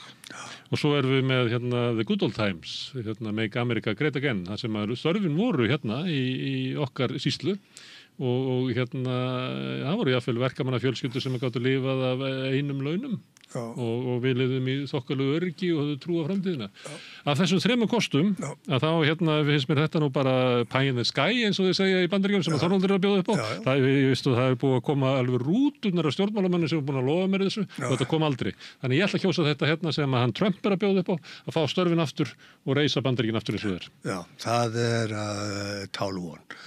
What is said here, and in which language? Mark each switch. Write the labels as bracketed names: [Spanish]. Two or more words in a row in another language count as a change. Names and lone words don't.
[Icelandic] Og svo erum við með [English] The Good Old Times, Make America Great Again, [Icelandic] það sem störfin voru í okkar sýslu. Og það voru jáfnvel verkamanna fjölskyldur sem gáttu lifað af einum launum og við lifðum í þokkalegu öryggi og höfðu trú á framtíðina. Af þessum 3 kostum að þá finnst mér þetta nú bara [English] pie in the sky [Icelandic] eins og þið segja í Bandaríkjunum sem að Þorvaldur er að bjóða upp á. Það er búið að koma alveg rúturnar af stjórnmálamönnum sem er búin að lofa mér þessu og þetta kom aldrei. Þannig ég ætla að kjósa þetta sem að hann Trump er að bjóða upp á að fá störfin aftur og reisa Bandaríkin aftur eins og þeir. Já, það er tálvon.